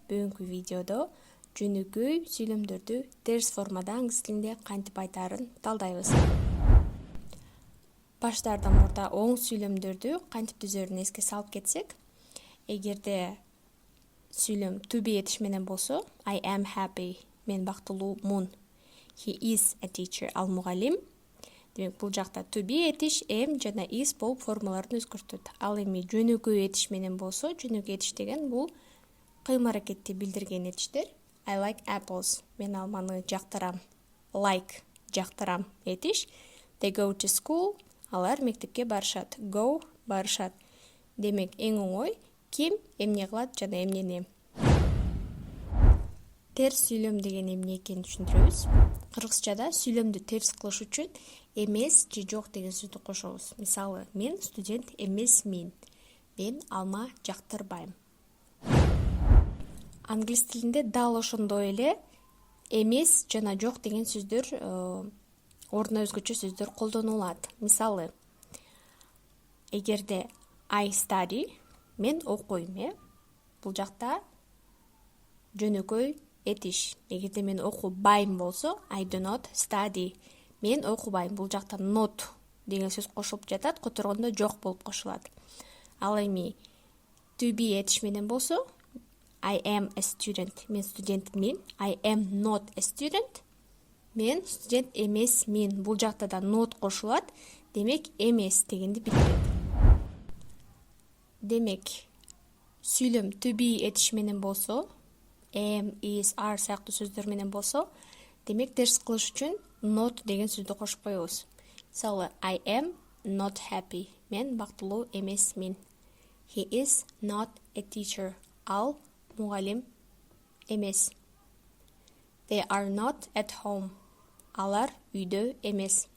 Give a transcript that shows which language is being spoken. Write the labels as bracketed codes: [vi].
[ky] Бүгүнкү видеодо жөнөкөй сүйлөмдөрдү терс формада англис тилинде кантип айтаарын талдайбыз. Баштаардан мурда оң сүйлөмдөрдү кантип түзөрүн эске салып кетсек, эгерде сүйлөм to be этиш менен болсо, [en] I am happy, [ky] мен бактылуумун. [en] He is a teacher, [ky] ал мугалим. Демек, бул жакта to be этиш, am жана is болуп формаларын өзгөртөт. Ал эми жөнөкөй этиш менен болсо, жөнөкөй этиш деген бул кыймыл-аракетти билдирген этиштер. [en] I like apples, [ky] мен алманы жактырам. Like, жактырам этиш. [en] They go to school, [ky] алар мектепке барышат. Go, барышат. Демек, эң оңой ким эмне кылат жана эмнени. Терс сүйлөм деген эмне экенин түшүндүрөбүз. Кыргызчада сүйлөмдү терс кылыш үчүн эмес же жок деген сөздү кошобуз. Мисалы, мен студент эмесмин. Мен алма жактырбайм. Англис тилинде дал ошондой эле эмес жана жок деген сөздөр ордуна өзгөчө сөздөр колдонулат. Мисалы, эгерде [en] I study, [ky] мен окуйм, бул жакта жөнөкөй этиш. Эгерде мен окубайм болсо, [en] I do not study, [ky] мен окубайм. Бул жакта not деген сөз кошулуп жатат, которгондо жок болуп кошулат. [en] Ал эми to be этиш менен болсо, I am a student, [ky] мен студентмин. [en] I am not a student, [ky] мен студент эмесмин. Бул жакта да not кошулат, демек эмес дегенди билдирет. Демек, сүйлөм to be этиш менен болсо, am, is, are сыяктуу сөздөр менен болсо, демек терс кылыш үчүн not деген сөздү кошуп коебуз. [en] Мисалы, I am not happy, [ky] мен бактылуу эмесмин. [en] He is not a teacher, [ky] ал мугалим эмес. [en] They are not at home, [ky] алар үйдө эмес.